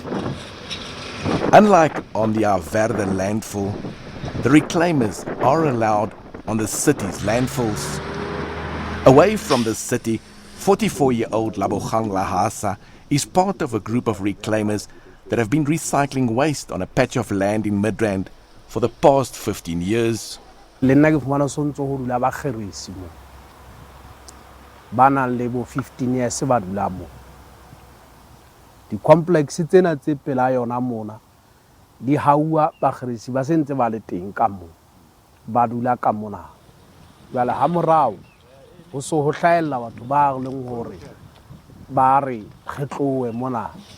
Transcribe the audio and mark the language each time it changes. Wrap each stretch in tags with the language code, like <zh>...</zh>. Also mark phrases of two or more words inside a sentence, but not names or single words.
<en>Unlike on the Averda landfill, the reclaimers are allowed on the city's landfills. Away from the city, 44-year-old Labogang Lahasa is part of a group of reclaimers that have been recycling waste on a patch of land in Midrand for the past 15 years.</en> <st>Bana lebo 15 years ba dula mo di-complex tsena tse pela yona mona di haua bakgerisi ba sentse ba le teng ka moo ba dula ka mona jwale ha morao ho so ho hlaella batho ba leng hore ba re kgetlowe mona</st>